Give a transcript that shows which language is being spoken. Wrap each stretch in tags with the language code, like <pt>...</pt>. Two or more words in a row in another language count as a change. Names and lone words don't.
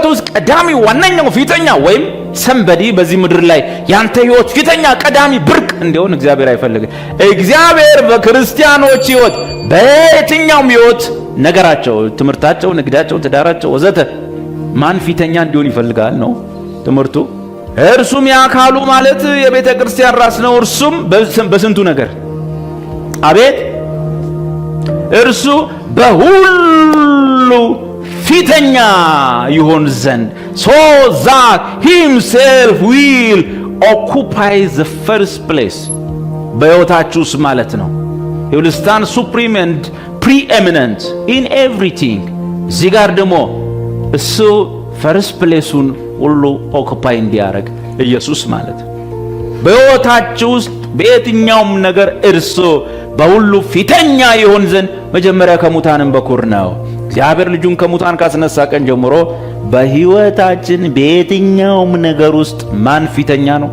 <am>ውስጥ ቀዳሚ ዋነኛው ፊተኛ ወይም ሰንበዲ በዚህ ምድር ላይ ያንተ ህይወት ፊተኛ ቀዳሚ ብርቅ እንዲሆን እግዚአብሔር አይፈልግም። እግዚአብሔር በክርስቲያኖች ህይወት በየትኛውም ህይወት ነገራቸው፣ ትምህርታቸው፣ ንግዳቸው፣ ትዳራቸው ወዘተ ማን ፊተኛ እንዲሆን ይፈልጋል ነው ትምህርቱ። እርሱም የአካሉ ማለት የቤተ ክርስቲያን ራስ ነው። እርሱም በስንቱ ነገር አቤት እርሱ በሁሉ ፊተኛ ይሆን ዘንድ</am> <en>so that himself will occupy the first place</en> <am>በሕይወታችሁስ ማለት ነው።</am> <en>he will stand supreme and preeminent in everything።</en> <am>እዚህ ጋር ደግሞ እሱ</am> <en>first place</en> <am>ሁሉ ኦኩፓይ እንዲያደርግ ኢየሱስ ማለት በሕይወታችሁ ውስጥ በየትኛውም ነገር እርሱ በሁሉ ፊተኛ ይሆን ዘንድ መጀመሪያ ከሙታንም በኩር ነው። እግዚአብሔር ልጁን ከሙታን ካስነሳ ቀን ጀምሮ በሕይወታችን በየትኛውም ነገር ውስጥ ማን ፊተኛ ነው?</am>